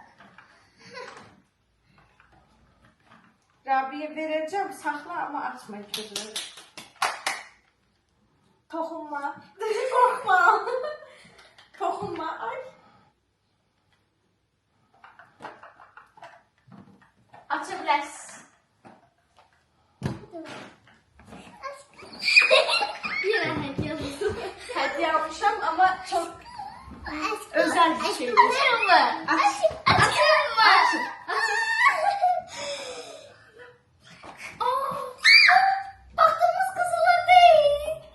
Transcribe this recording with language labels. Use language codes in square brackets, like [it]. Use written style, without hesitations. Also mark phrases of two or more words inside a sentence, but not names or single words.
[az] Rabiyə verəcəm, saxla, amma açmayın gözünü. Toxunma. Qorxma. Toxunma. Ay. Aça bilərsiz. [tr] Yine hediye aldım. Hediye almışam ama çok özel bir şey. Açayım mı? Açayım mı? Baktığımız kızılar değil.